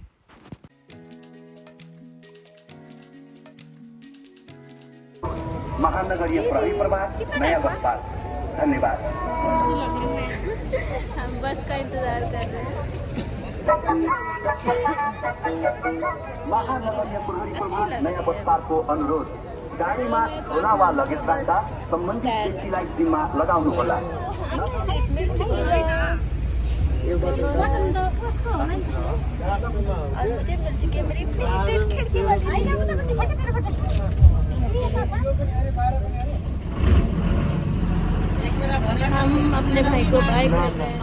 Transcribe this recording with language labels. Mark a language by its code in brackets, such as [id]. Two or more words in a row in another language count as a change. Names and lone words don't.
[ne] महानगरीय प्रहरी प्रभाग नया बस्तर। धन्यवाद। [hi] हम बस का इंतज़ार कर रहे हैं। [ne] महानगरीय प्रहरी प्रभाग नया बस्तर को अनुरोध, गाडीमा झोला वा लगेज राख्दा सम्बन्धित व्यक्तिलाई जिम्मा लगाउनुहोला। [hi] और मुझे मिल चुकी है मेरी फेवरेट खिड़की वाली। हम अपने भाई को बाय कर रहे हैं।